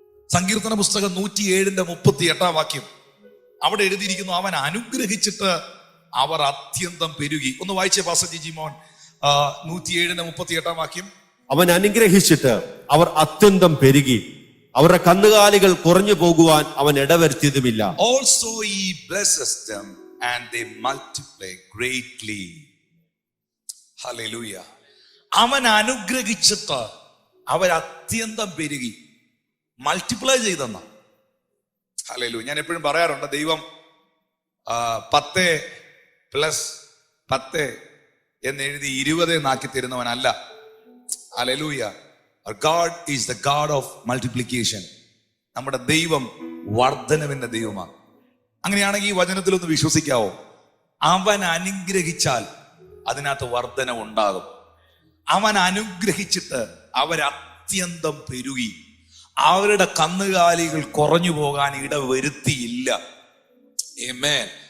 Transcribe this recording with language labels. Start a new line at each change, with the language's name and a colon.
Malayalam: സങ്കീർത്തന പുസ്തകം 107:38 അവിടെ എഴുതിയിരിക്കുന്നു, അവൻ അനുഗ്രഹിച്ചിട്ട് അവർ അത്യന്തം പെരുകി. ഒന്ന് വായിച്ചേ പാസ്റ്റർ ജിമോൻ, 107:38. അവൻ അനുഗ്രഹിച്ചിട്ട് അവർ അത്യന്തം പെരുകി, അവരുടെ കന്നുകാലികൾ കുറഞ്ഞു പോകുവാൻ അവൻ ഇടവരുത്തിയതുമില്ല.
English: Also he blesses them and they multiply greatly. Hallelujah.
Malayalam: അവൻ അനുഗ്രഹിച്ചിട്ട് അവർ അത്യന്തം പെരുകി, മൾട്ടിപ്ലൈ ചെയ്തെന്ന. ഹല്ലേലൂയ. ഞാൻ എപ്പോഴും പറയാറുണ്ട്, ദൈവം 10+10 എന്നെഴുതി 20 എന്നാക്കി തരുന്നവനല്ല. Hallelujah.
English: God is the God of multiplication.
Malayalam: നമ്മുടെ ദൈവം വർധനവിന്റെ ദൈവമാണ്. അങ്ങനെയാണെങ്കിൽ ഈ വചനത്തിലൊന്ന് വിശ്വസിക്കാവോ? അവൻ അനുഗ്രഹിച്ചാൽ അതിനകത്ത് വർധന ഉണ്ടാകും. അവൻ അനുഗ്രഹിച്ചിട്ട് അവരത്യന്തം പെരുകി, അവരുടെ കന്നുകാലികൾ കുറഞ്ഞു പോകാൻ ഇടവരുത്തിയില്ല. ആമേൻ.